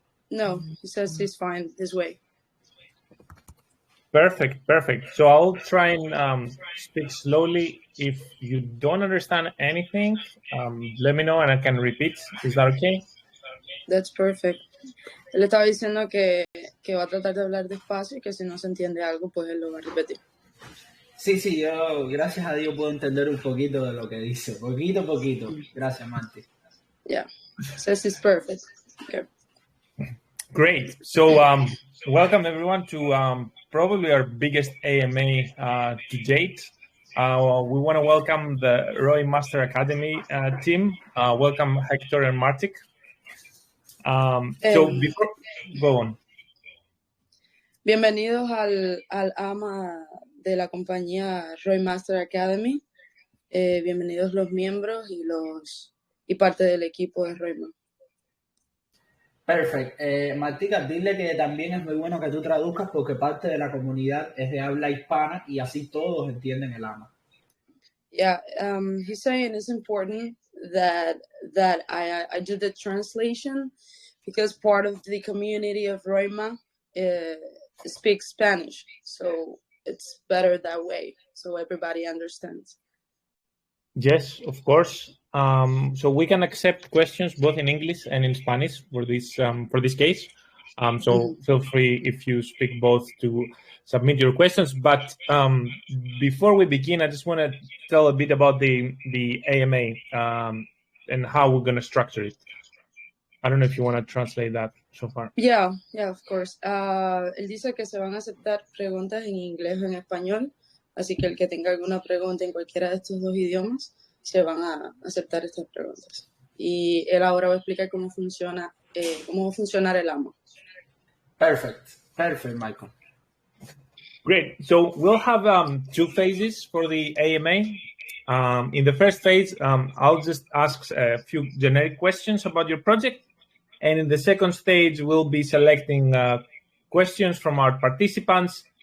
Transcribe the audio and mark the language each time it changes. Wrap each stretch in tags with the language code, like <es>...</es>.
<en>No, he says he's fine this way. Perfect. So I'll try and speak slowly. If you don't understand anything, let me know and I can repeat. Is that okay? That's perfect.</en> <es>Él estaba diciendo que va a tratar de hablar despacio y que si no se entiende algo, pues él lo va a repetir. Sí, yo gracias a Dios puedo entender un poquito de lo que dice. Poquito. Gracias, Manti.</es> <en>Yeah, says it's perfect. Okay. Great. So welcome everyone to probably our biggest AMA to date. We want to welcome the ROI Master Academy team. Welcome Hector and Martic. So before, go on.</en> <es>Bienvenidos al AMA de la compañía ROI Master Academy. Bienvenidos los miembros y parte del equipo de ROI. Perfecto. Martica, dile que también es muy bueno que tú traduzcas porque parte de la comunidad es de habla hispana y así todos entienden el AMA.</es> <en>Yeah, he's saying it's important that I do the translation because part of the community of Roima speaks Spanish, so it's better that way, so everybody understands. Yes, of course. So we can accept questions both in English and in Spanish for this case. So feel free if you speak both to submit your questions. But before we begin, I just want to tell a bit about the AMA and how we're going to structure it. I don't know if you want to translate that so far. Yeah, of course.</en> <es>Él dice que se van a aceptar preguntas en inglés o en español, así que el que tenga alguna pregunta en cualquiera de estos dos idiomas, se van a aceptar estas preguntas. Y él ahora va a explicar cómo va a funcionar el AMA.</es> <en>Perfect, Michael. Great. So we'll have 2 phases for the AMA. In the first phase, I'll just ask a few generic questions about your project. And in the second stage, we'll be selecting questions from our participants.</en>